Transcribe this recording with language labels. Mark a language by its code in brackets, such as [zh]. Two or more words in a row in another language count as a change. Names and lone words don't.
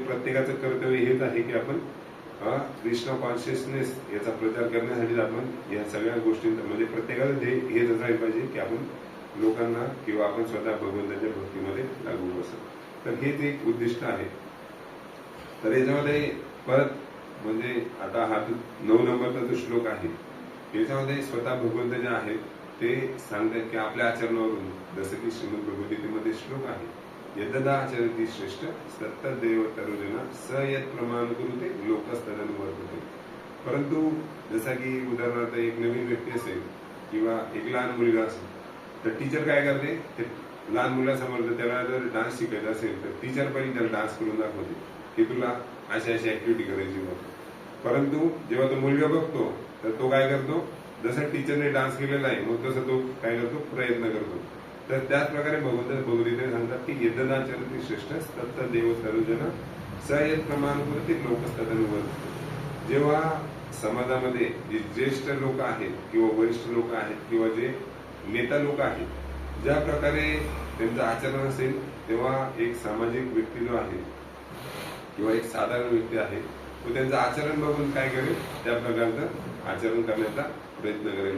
[mr] प्रत्येकाचं कर्तव्य हेच आहे की आपण कृष्ण कॉन्शियसनेस याचा प्रचार करण्यासाठी आपण या सगळ्या गोष्टींचा म्हणजे प्रत्येकाचं ध्येय हेच असायला पाहिजे की आपण लोकांना किंवा आपण स्वतः भगवंताच्या भक्तीमध्ये लागू बसतो. तर हेच एक उद्दिष्ट आहे. तर याच्यामध्ये परत म्हणजे आता हा 9 नंबरचा जो श्लोक आहे याच्यामध्ये स्वतः भगवंत जे आहेत ते सांगतात की आपल्या आचरणावरून जसं की श्रीमद भगवद्गीतेमध्ये श्लोक आहे [sa] यदा आचरती श्रेष्ठ सत्तदेव तरुजना स यत प्रमाण कुरुते लोकस्तदनुवर्तते. [mr] परंतु जसा की उदाहरणार्थ एक नवीन व्यक्ती असेल किंवा एक लहान मुलगा असेल तर टीचर काय करते ते लहान मुलासमोर त्याला जर डान्स शिकायचा असेल तर टीचर पहिले त्याला डान्स करून दाखवते की तुला अशी अशी ऍक्टिव्हिटी करायची मग. परंतु जेव्हा तो मुलगा बघतो तर तो काय करतो जसं टीचरने डान्स केलेला आहे मग तसं तो काय करतो प्रयत्न करतो. तर त्याच प्रकारे भगवद्गीतेने सांगतात की [sa] यदाचरती श्रेष्ठ तत्त देव तरुजना स यत प्रमाण कुरुते लोकस्तदनुवर्तते. [mr] जेव्हा समाजामध्ये जे ज्येष्ठ लोक आहेत किंवा वरिष्ठ लोक आहेत किंवा जे नेता लोक आहेत ज्या प्रकारे त्यांचं आचरण असेल तेव्हा एक सामाजिक व्यक्ती जो आहे किंवा एक साधारण व्यक्ती आहे तो त्यांचं आचरण बघून काय करेल त्या प्रकारचं आचरण करण्याचा प्रयत्न करेल.